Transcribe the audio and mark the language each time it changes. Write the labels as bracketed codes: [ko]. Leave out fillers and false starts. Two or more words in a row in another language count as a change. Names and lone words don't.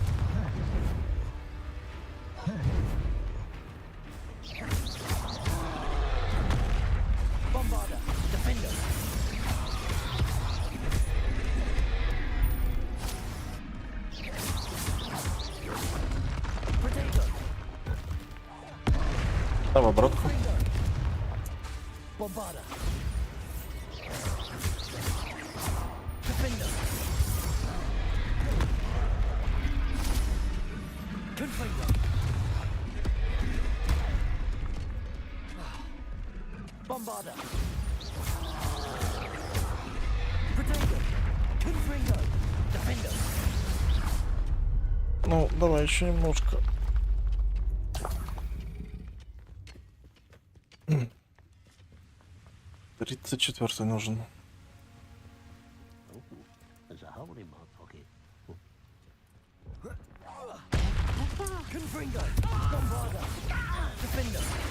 [ru] Bombarda, Defender. Protego. Там обратку. Bombarda. Defender. Confringo. Bombarda. Protego. Confringo. Defender. Ну, давай еще немножко. М. 34-й нужен. [en] There's a hole in my pocket. [ru] Confringo. Bombarda. Defender.